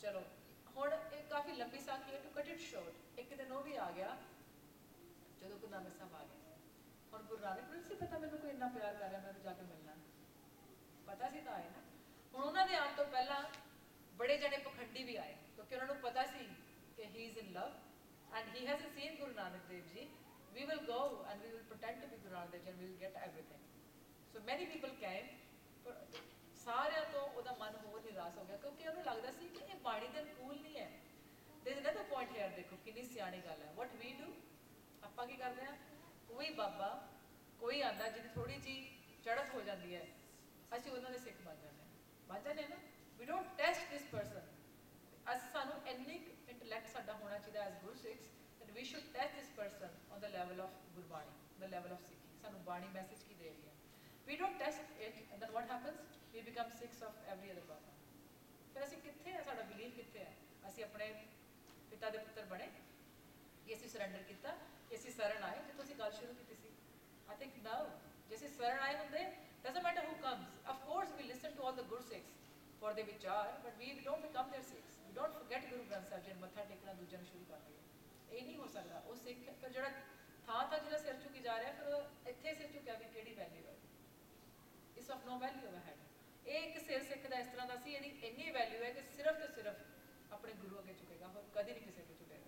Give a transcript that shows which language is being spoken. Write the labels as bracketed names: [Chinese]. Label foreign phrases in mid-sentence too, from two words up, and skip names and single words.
[Punjabi] ਚਲੋ ਹੁਣ ਇਹ ਕਾਫੀ ਲੰਬੀ ਸਾਖੀ ਹੈ, [English] to cut it short. [Punjabi] ਇੱਕ ਦਿਨ ਉਹ ਵੀ ਆ ਗਿਆ ਜਦੋਂ ਗੁਰੂ ਨਾਨਕ ਸਾਹਿਬ ਆ ਗਏ। ਹੁਣ ਗੁਰੂ ਨਾਨਕ ਨੂੰ ਸੀ ਪਤਾ ਮੈਨੂੰ ਕੋਈ ਇੰਨਾ ਪਿਆਰ ਕਰ ਰਿਹਾ, ਮੈਂ ਉਹਨੂੰ ਜਾ ਕੇ ਮਿਲਣਾ, ਪਤਾ ਸੀ ਤਾਂ ਆਏ ਨਾ। ਹੁਣ ਉਹਨਾਂ ਦੇ ਆਉਣ ਤੋਂ ਪਹਿਲਾਂ ਬੜੇ ਜਣੇ ਪਖੰਡੀ ਵੀ ਆਏ, ਕਿਉਂਕਿ ਉਹਨਾਂ ਨੂੰ ਪਤਾ ਸੀ ਕਿ [English] he is in love and he hasn't seen Guru Nanak Dev Ji, we will go and we will pretend to be Guru Nanak Dev Ji and we will get everything। so many people came, [Punjabi] ਪਰ ਸਾਰਿਆਂ ਤੋਂ ਉਹਦਾ ਮਨ ਹੋਰ ਨਿਰਾਸ਼ ਹੋ ਗਿਆ, ਕਿਉਂਕਿ ਉਹਨੂੰ ਲੱਗਦਾ ਸੀ ਕਿ ਇਹ ਬਾਣੀ ਦੇ ਅਨੁਕੂਲ ਨਹੀਂ ਹੈ। [English] there is another point here, [Punjabi] ਦੇਖੋ ਕਿੰਨੀ ਸਿਆਣੀ ਗੱਲ ਹੈ। [English] what we do, [Punjabi] ਆਪਾਂ ਕੀ ਕਰਦੇ ਹਾਂ, ਕੋਈ ਬਾਬਾ ਕੋਈ ਆਂਦਾ ਜਿਹਦੀ ਥੋੜੀ ਜਿਹੀ ਚੜ੍ਹਤ ਹੋ ਜਾਂਦੀ ਹੈ, ਅਸੀਂ ਉਹਨਾਂ ਦੇ ਸਿੱਖ ਬਣ ਜਾਂਦੇ ਹਾਂ ਨਾ। [English] we don't test this person। [Punjabi] ਸਾਨੂੰ ਇੰਨੀ ਇੰਟੈਲੈਕਟ ਸਾਡਾ ਹੋਣਾ ਚਾਹੀਦਾ [English] as Gursikhs, that we should test this person on the level of ਗੁਰਬਾਣੀ, the level of ਸਿੱਖੀ। [Punjabi] ਸਾਨੂੰ ਬਾਣੀ ਮੈਸੇਜ ਕੀ ਦੇ ਰਹੀ ਹੈ, [English] we don't test it, and then what happens, we become sikhs of every other baba। [Punjabi] ਫਿਰ ਅਸੀਂ ਕਿੱਥੇ ਹੈ, ਸਾਡਾ ਬਿਲੀਫ ਕਿੱਥੇ ਹੈ? ਅਸੀਂ ਆਪਣੇ ਪਿਤਾ ਦੇ ਪੁੱਤਰ ਬਣੇ ਕਿ ਅਸੀਂ ਸਰੈਂਡਰ ਕੀਤਾ, ਕਿ ਅਸੀਂ ਸ਼ਰਨ ਆਏ, ਜਿੱਥੋਂ ਅਸੀਂ ਗੱਲ ਸ਼ੁਰੂ ਕੀਤੀ ਸੀ। [English] I think now [Punjabi] ਜੇ ਅਸੀਂ ਸ਼ਰਨ ਆਏ ਹੁੰਦੇ, [English] doesn't matter who comes, of course we listen to all the Gursikhs for their vichar, but we don't become their Sikhs, we don't forget Guru Granth Sahib Ji [Punjabi] ਨੂੰ ਮੱਥਾ ਟੇਕਣਾ ਦੂਜਿਆਂ ਨੂੰ ਸ਼ੁਰੂ ਕਰ ਦਈਏ। ਇਹ ਨਹੀਂ ਹੋ ਸਕਦਾ। ਉਹ ਸਿੱਖ ਫਿਰ ਜਿਹੜਾ ਥਾਂ ਜਿਹੜਾ ਸਿਰ ਝੁਕੀ ਜਾ ਰਿਹਾ, ਫਿਰ ਉਹ ਇੱਥੇ ਸਿਰ ਝੁਕਿਆ ਵੀ ਕਿਹੜੀ ਵੈਲਿਊ ਹੈ, [English] is of no value [Punjabi] ਹੈ। ਇਹ ਇੱਕ ਸਿਰ ਸਿੱਖ ਦਾ ਇਸ ਤਰ੍ਹਾਂ ਦਾ ਸੀ, ਇਹਦੀ ਇੰਨੀ ਵੈਲਿਊ ਹੈ ਕਿ ਸਿਰਫ ਤੇ ਸਿਰਫ ਆਪਣੇ ਗੁਰੂ ਅੱਗੇ ਝੁਕੇਗਾ, ਹੋਰ ਕਦੀ ਨਹੀਂ ਕਿਸੇ ਅੱਗੇ ਝੁਕੇਗਾ।